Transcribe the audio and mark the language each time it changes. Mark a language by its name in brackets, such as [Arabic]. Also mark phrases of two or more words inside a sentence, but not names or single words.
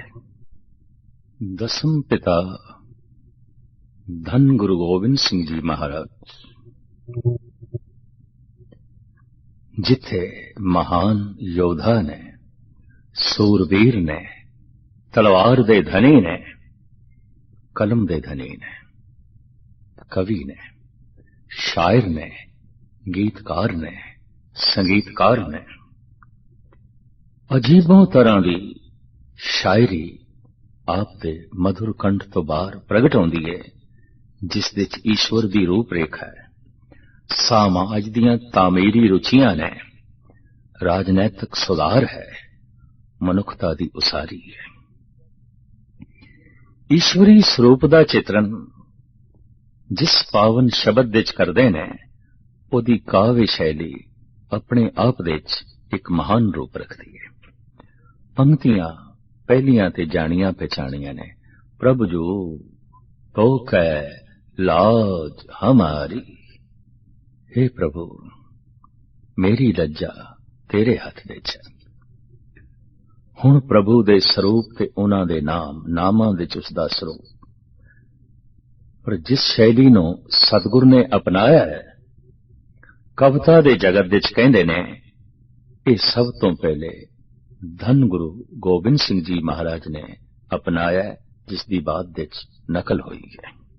[Punjabi] ਦਸਮ ਪਿਤਾ ਧੰਨ ਗੁਰੂ ਗੋਬਿੰਦ ਸਿੰਘ ਜੀ ਮਹਾਰਾਜ, ਜਿਥੇ ਮਹਾਨ ਯੋਧਾ ਨੇ, ਸੂਰਬੀਰ ਨੇ, ਤਲਵਾਰ ਦੇ ਧਨੀ ਨੇ, ਕਲਮ ਦੇ ਧਨੀ ਨੇ, ਕਵੀ ਨੇ, ਸ਼ਾਇਰ ਨੇ, ਗੀਤਕਾਰ ਨੇ, ਸੰਗੀਤਕਾਰ ਨੇ, ਅਜੀਬੋਂ ਤਰ੍ਹਾਂ ਦੀ ਸ਼ਾਇਰੀ ਆਪ ਦੇ ਮਧੁਰ ਕੰਠ ਤੋਂ ਬਾਹਰ ਪ੍ਰਗਟ ਹੁੰਦੀ ਹੈ, ਜਿਸ ਦੇ ਚ ਈਸ਼ਵਰ ਦੀ ਰੂਪ ਰੇਖਾ ਹੈ। ਸਮਾਜ ਦੀਆਂ ਤਾਮੀਰੀ ਰੁਚੀਆਂ ਨੇ, ਰਾਜਨੈਤਿਕ ਸੁਧਾਰ ਹੈ, ਮਨੁੱਖਤਾ ਦੀ ਉਸਾਰੀ ਹੈ। ਈਸ਼ਵਰੀ ਸਰੂਪ ਦਾ ਚਿਤਰਣ ਜਿਸ ਪਾਵਨ ਸ਼ਬਦ ਵਿਚ ਕਰਦੇ ਨੇ, ਓਦੀ ਕਾਵਿ ਸ਼ੈਲੀ ਅਪਣੇ ਆਪ ਦੇ ਚ ਇਕ ਮਹਾਨ ਰੂਪ ਰਖਤੀ ਹੈ। ਪੰਕਤੀਆਂ ਪਹਿਲੀਆਂ ਤੇ ਜਾਣੀਆਂ ਪਛਾਣੀਆਂ ਨੇ। [Braj] प्रभु जो तो कै लाज हमारी, [Punjabi] ਹੇ ਪ੍ਰਭੂ ਮੇਰੀ ਲੱਜਾ ਤੇਰੇ ਹੱਥ ਵਿਚ ਹੈ। ਹੁਣ ਪ੍ਰਭੂ ਦੇ ਸਰੂਪ ਤੇ ਉਨ੍ਹਾਂ ਦੇ ਨਾਮਾਂ ਵਿਚ ਉਸਦਾ ਸਰੂਪ, ਪਰ ਜਿਸ ਸ਼ੈਲੀ ਨੂੰ ਸਤਿਗੁਰ ਨੇ ਅਪਣਾਇਆ ਹੈ, ਕਵਿਤਾ ਦੇ ਜਗਤ ਵਿਚ ਕਹਿੰਦੇ ਨੇ ਏ ਸਭ ਤੋਂ ਪਹਿਲੇ ਧੰਨ ਗੁਰੂ ਗੋਬਿੰਦ ਸਿੰਘ ਜੀ ਮਹਾਰਾਜ ਨੇ ਅਪਣਾਇਆ, ਜਿਸਦੀ ਬਾਅਦ ਵਿਚ ਨਕਲ ਹੋਈ ਹੈ।